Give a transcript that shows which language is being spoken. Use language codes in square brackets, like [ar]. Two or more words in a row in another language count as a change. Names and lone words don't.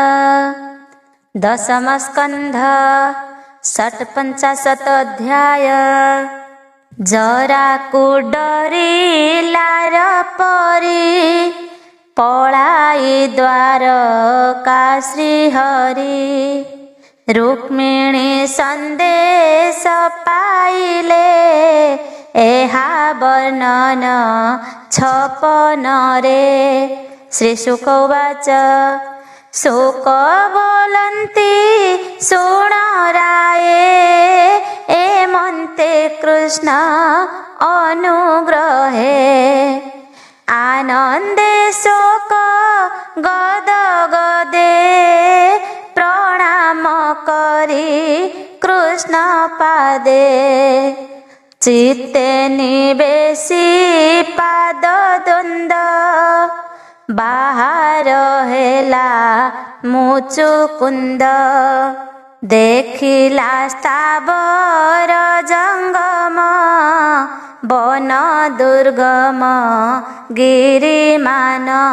[or] ଦଶମସ୍କନ୍ଧ ଷଟ୍ପଞ୍ଚାଶଦଧ୍ୟାୟ। ଜରାକୁ ଡରିଲାର ପରି ପଳାଇ ଦ୍ୱାରକା ଶ୍ରୀହରି। ରୁକ୍ମିଣୀ ସନ୍ଦେଶ ପାଇଲେ ଏହା ବର୍ଣ୍ଣନ ଛପନ ରେ। [sa] श्री शुक उवाच [or] ଶୁକ ବୋଲନ୍ତି ଶୁଣ ରାଏ ଏମନ୍ତେ କୃଷ୍ଣ ଅନୁଗ୍ରହେ। ଆନନ୍ଦେ ଶୋକ ଗଦ ଗଦେ ପ୍ରଣାମ କରି କୃଷ୍ଣ ପାଦେ। ଚିତ୍ତେ ନିବେଶି ପାଦ ଦ୍ୱନ୍ଦ ବାହାର ହେଲା ମୁଚୁକୁନ୍ଦ। ଦେଖିଲା ସ୍ଥାବର ଜଙ୍ଗମ ବନ ଦୁର୍ଗମ ଗିରିମାନ।